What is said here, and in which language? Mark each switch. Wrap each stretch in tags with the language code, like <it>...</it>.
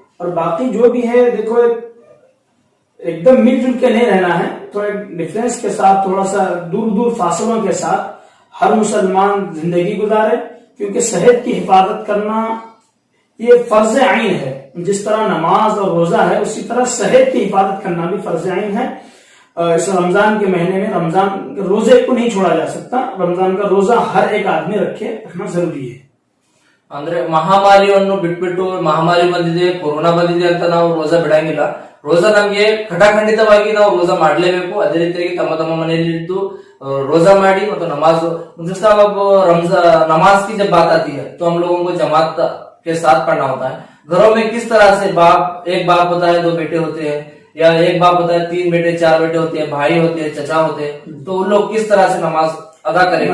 <hi>और बाकी जो भी है, देखो, एकदम मिलजुल के नहीं रहना है, थोड़ा डिफरेंस के साथ, थोड़ा सा दूर दूर फासलों के साथ हर मुसलमान जिंदगी गुजारे, क्योंकि सेहत की हिफाजत करना ये फर्ज आइन है. जिस तरह नमाज और रोजा है, उसी तरह सेहत की हिफाजत करना भी फर्ज आइन है. इस रमजान के महीने में रमजान के रोजे को नहीं छोड़ा जा सकता. रमजान का रोजा हर एक आदमी रखना जरूरी है.</hi> <kn>ಅಂದ್ರೆ ಮಹಾಮಾರಿಯನ್ನು ಬಿಟ್ಬಿಟ್ಟು ಮಹಾಮಾರಿ ಬಂದಿದೆ, ಕೊರೋನಾ ಬಂದಿದೆ ಅಂತ ನಾವು ರೋಜಾ ಬಿಡಂಗಿಲ್ಲ. ರೋಜಾ ನಮ್ಗೆ ಖಂಡಿತವಾಗಿ ನಾವು ರೋಜಾ ಮಾಡ್ಲೇಬೇಕು. ಅದೇ ರೀತಿಯಾಗಿ ತಮ್ಮ ತಮ್ಮ ಮನೆಯಲ್ಲಿ ಇದ್ದು रोजा माड़ी</kn> <hi>मतलब नमाज मतलब साहब अब नमाज की जब बात आती है तो हम लोगों को जमात के साथ पढ़ना होता है. घरों में किस तरह से एक बाप होता है, 2 बेटे होते हैं, या एक बाप होता है 3 बेटे 4 बेटे होते हैं, भाई होते हैं, चचा होते हैं, तो उन लोग किस तरह से नमाज अदा करेंगे?</hi>